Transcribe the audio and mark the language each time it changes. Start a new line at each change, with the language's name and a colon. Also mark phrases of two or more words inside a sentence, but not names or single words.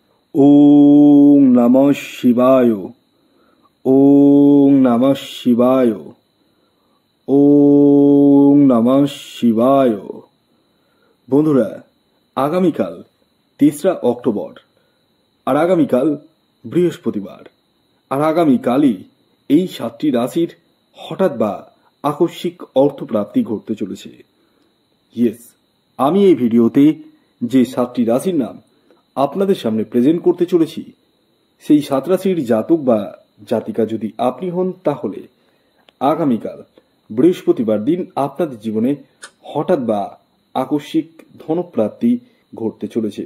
Sanskrit: ওং নমঃ শিবায়। ওং নমঃ শিবায়। ওং নমঃ শিবায়।
Bangla: বন্ধুরা, আগামীকাল ৩রা অক্টোবর, আর আগামীকাল বৃহস্পতিবার, আর আগামীকালই এই 7টি রাশির হঠাৎ বা আকস্মিক অর্থপ্রাপ্তি ঘটতে চলেছে। ইয়েস, আমি এই ভিডিওতে যে 7টি রাশির নাম আপনাদের সামনে প্রেজেন্ট করতে চলেছি, সেই 7 রাশির জাতক বা জাতিকা যদি আপনি হন, তাহলে আগামীকাল বৃহস্পতিবার দিন আপনাদের জীবনে হঠাৎ বা আকস্মিক ধনপ্রাপ্তি ঘটতে চলেছে।